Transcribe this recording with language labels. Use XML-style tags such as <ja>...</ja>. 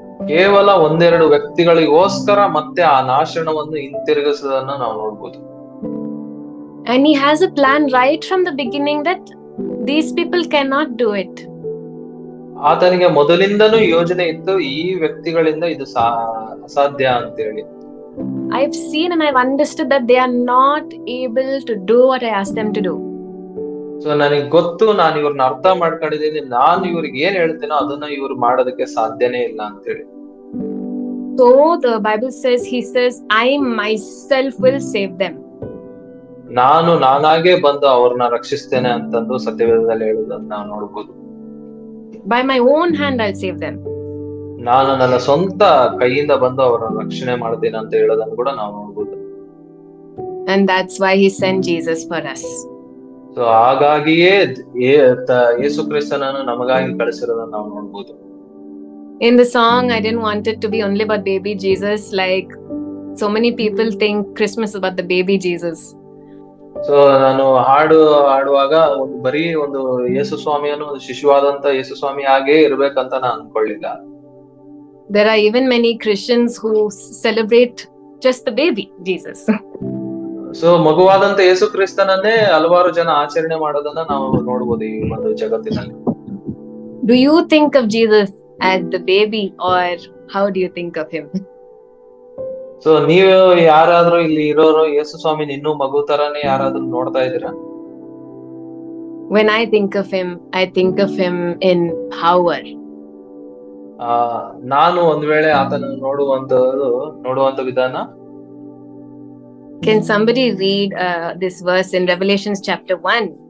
<kn>ಕೇವಲ 1-2 ವ್ಯಕ್ತಿಗಳಿಗೋಸ್ಕರ ಮತ್ತೆ ಆ ನಾಶನವನ್ನು ಹಿಂತಿರುಗಿಸೋದನ್ನ ನಾವು ನೋಡ್ಬೋದು.</kn> <en>And he has a plan right from the beginning that these people cannot do it.</en> <kn>ಆತನಿಗೆ ಮೊದಲಿಂದನೂ ಯೋಜನೆ ಇತ್ತು, ಈ ವ್ಯಕ್ತಿಗಳಿಂದ ಇದು ಅಸಾಧ್ಯ ಅಂತ ಹೇಳಿ.</kn> <en>I've seen and I've understood that they are not able to do what I asked them to do.</en> <kn>So ನನಗೆ ಗೊತ್ತು, ನಾನು ಇವ್ರನ್ನ ಅರ್ಥ ಮಾಡ್ಕೊಂಡಿದ್ದೀನಿ, ನಾನು ಇವ್ರಿಗೆ ಏನ್ ಹೇಳ್ತೀನೋ ಅದನ್ನ ಇವ್ರು ಮಾಡೋದಕ್ಕೆ ಸಾಧ್ಯನೇ ಇಲ್ಲ ಅಂತ ಹೇಳಿ.</kn> <en>So the Bible says, he says, I myself will save them.</en> <kn>ನಾನಾಗೆ ಬಂದು ಅವ್ರನ್ನ ರಕ್ಷಿಸ್ತೇನೆ ಅಂತಂದು ಸತ್ಯವೇದದಲ್ಲಿ ಹೇಳುವುದನ್ನ ನಾವು ನೋಡ್ಬೋದು.</kn> <en>By my own hand I'll save them.</en> <kn>ನಾನು ನನ್ನ ಸ್ವಂತ ಕೈಯಿಂದ ಬಂದು ಅವರನ್ನ ರಕ್ಷಣೆ ಮಾಡ್ತೀನಿ ಅಂತ ಹೇಳೋದನ್ನು ಕೂಡ ನಾವು ನೋಡ್ಬೋದು.</kn> <en>And that's why he sent Jesus for us.</en> <kn>So ಹಾಗಾಗಿಯೇ ಯೇಸು ಕ್ರಿಸ್ತನನ್ನು ನಮಗಾಗಿ ಕಳಿಸಿರೋದನ್ನ ನಾವು ನೋಡ್ಬೋದು.</kn> <en>In the song, I didn't want it to be only about baby Jesus, like so many people think Christmas is about the baby Jesus.</en> <kn>So ನಾನು ಹಾಡುವಾಗ ಬರೀ ಒಂದು ಯೇಸು ಸ್ವಾಮಿಯನ್ನು ಒಂದು ಶಿಶುವಾದಂತ ಯೇಸು ಸ್ವಾಮಿ ಹಾಗೆ ಇರ್ಬೇಕಂತ ನಾನು ಅನ್ಕೊಳ್ಳಿಲ್ಲ.</kn> <en>There are even many Christians who celebrate just the baby Jesus.</en> <kn>So ಮಗುವಾದಂತ ಯೇಸು ಕ್ರಿಸ್ತನನ್ನೇ ಹಲವಾರು ಜನ ಆಚರಣೆ ಮಾಡೋದನ್ನ ನಾವು ನೋಡ್ಬೋದು ಈ ಒಂದು ಜಗತ್ತಿನಲ್ಲಿ.</kn> <en>Do you think of Jesus as the baby, or how do you think of him?</en> <kn>So ನೀವು ಯಾರಾದ್ರೂ ಇಲ್ಲಿ ಇರೋರು ಯೇಸು ಸ್ವಾಮಿ ಇನ್ನೂ ಮಗು ತರಾನೇ ಯಾರಾದ್ರೂ ನೋಡ್ತಾ ಇದ್ದೀರಾ?</kn> <en>When I think of him in power.</en> <kn>ನಾನು ಒಂದ್ ವೇಳೆ ಆತನ ನೋಡುವಂತ ವಿಧಾನ.</kn> <en>Can somebody read this verse in Revelations chapter 1?</en>